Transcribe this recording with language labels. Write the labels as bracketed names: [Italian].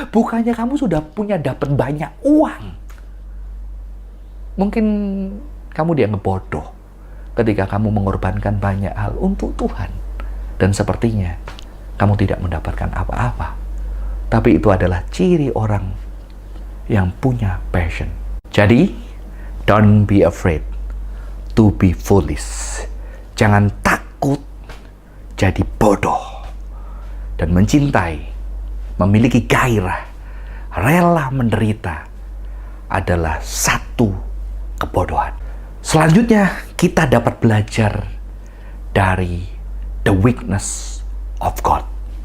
[Indonesian] Bukannya kamu sudah dapat banyak uang. Mungkin kamu dianggap bodoh ketika kamu mengorbankan banyak hal untuk Tuhan. Dan sepertinya kamu tidak mendapatkan apa-apa. Tapi itu adalah ciri orang yang punya passion. [English] Jadi, don't be afraid to be foolish. [Indonesian] Jangan takut jadi bodoh. Dan mencintai, memiliki gairah, rela menderita adalah satu kebodohan. Selanjutnya, kita dapat belajar dari [English] the weakness of God.